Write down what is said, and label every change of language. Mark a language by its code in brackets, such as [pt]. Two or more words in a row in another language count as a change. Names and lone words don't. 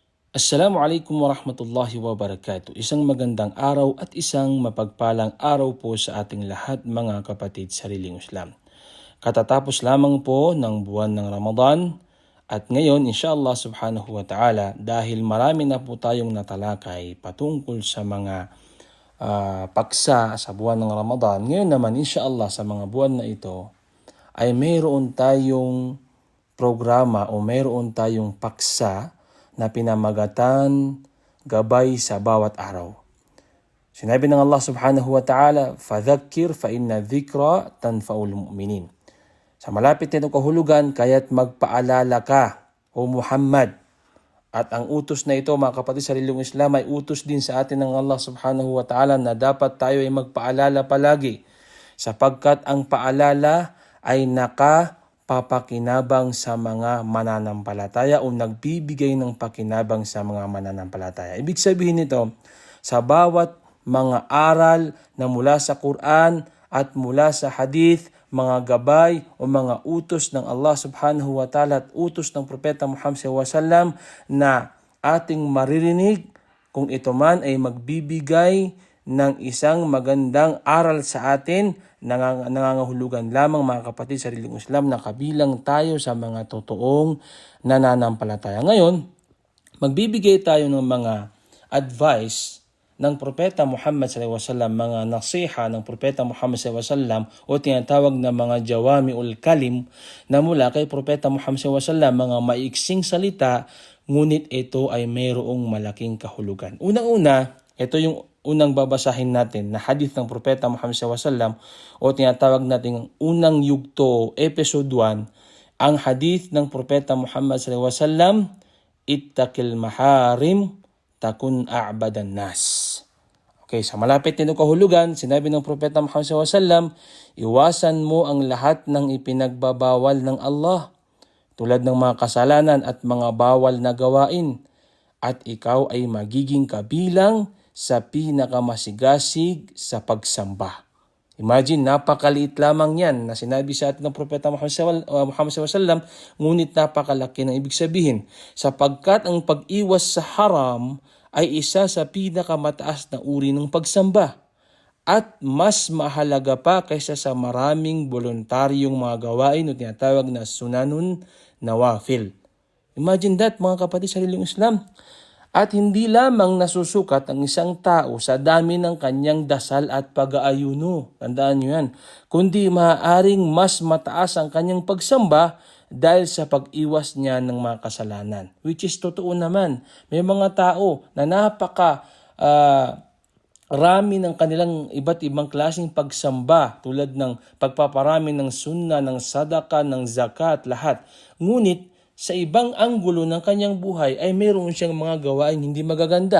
[ar] السلام عليكم ورحمة الله وبركاته. [tl] Isang magandang araw at isang mapagpalang araw po sa ating lahat mga kapatid sa sariling Islam. Katatapos lamang po ng buwan ng Ramadan at ngayon [ar] إن شاء الله سبحانه وتعالى [tl] dahil marami na po tayong natalakay patungkol sa mga paksa sa buwan ng Ramadan. Ngayon naman inshallah sa mga buwan na ito ay mayroon tayong programa o mayroon tayong paksa na pinamagatan gabay sa bawat araw. Sinabi ng Allah [ar] سبحانه وتعالى فذكر فإن الذكرى تنفع المؤمنين." [tl] Sa malapit nitong kahulugan, kaya't magpaalala ka, O Muhammad. At ang utos na ito, mga kapatid sa sariling Islam, ay utos din sa atin ng Allah [ar] سبحانه وتعالى [tl] na dapat tayo ay magpaalala palagi sapagkat ang paalala ay papakinabang sa mga mananampalataya o nagbibigay ng pakinabang sa mga mananampalataya. Ibig sabihin nito, sa bawat mga aral na mula sa Quran at mula sa hadith, mga gabay o mga utos ng Allah [ar] سبحانه وتعالى [tl] at utos ng Propeta Muhammad [ar] صلى الله عليه وسلم [tl] na ating maririnig, kung ito man ay magbibigay ng isang magandang aral sa atin, nangangahulugan lamang mga kapatid sa sariling Islam na kabilang tayo sa mga totoong nananampalataya. Ngayon, magbibigay tayo ng mga advice ng Propeta Muhammad [ar] صلى الله عليه وسلم, [tl] mga nasiha ng Propeta Muhammad [ar] صلى الله عليه وسلم [tl] o tinatawag na mga [ar] جوامع الكلم [tl] na mula kay Propeta Muhammad [ar] صلى الله عليه وسلم, [tl] mga maiksing salita, ngunit ito ay mayroong malaking kahulugan. Unang-una, ito yung unang babasahin natin na hadith ng Propeta Muhammad SAW o tinatawag natin unang yugto, episode 1, ang hadith ng Propeta Muhammad SAW, [ar] "اتق المحارم تكن أعبد الناس." [tl] Okay, sa malapit nitong kahulugan, sinabi ng Propeta Muhammad SAW, iwasan mo ang lahat ng ipinagbabawal ng Allah tulad ng mga kasalanan at mga bawal na gawain at ikaw ay magiging kabilang sa pinakamasigasig sa pagsamba. Imagine, napakaliit lamang yan na sinabi sa atin ng Propeta Muhammad SAW, ngunit napakalaki ng ibig sabihin. Sapagkat ang pag-iwas sa haram ay isa sa pinakamataas na uri ng pagsamba at mas mahalaga pa kaysa sa maraming voluntaryong mga gawain o tinatawag na [ar] السنن النوافل. [en] Imagine that, [tl] mga kapatid sa sariling Islam. At hindi lamang nasusukat ang isang tao sa dami ng kanyang dasal at pag-aayuno. Tandaan nyo yan. Kundi maaaring mas mataas ang kanyang pagsamba dahil sa pag-iwas niya ng mga kasalanan. [en] Which is [tl] totoo naman. May mga tao na rami ng kanilang iba't ibang klaseng pagsamba tulad ng pagpaparami ng sunna, ng sadaka, ng zakat, lahat. Ngunit sa ibang anggulo ng kanyang buhay ay mayroon siyang mga gawain hindi magaganda.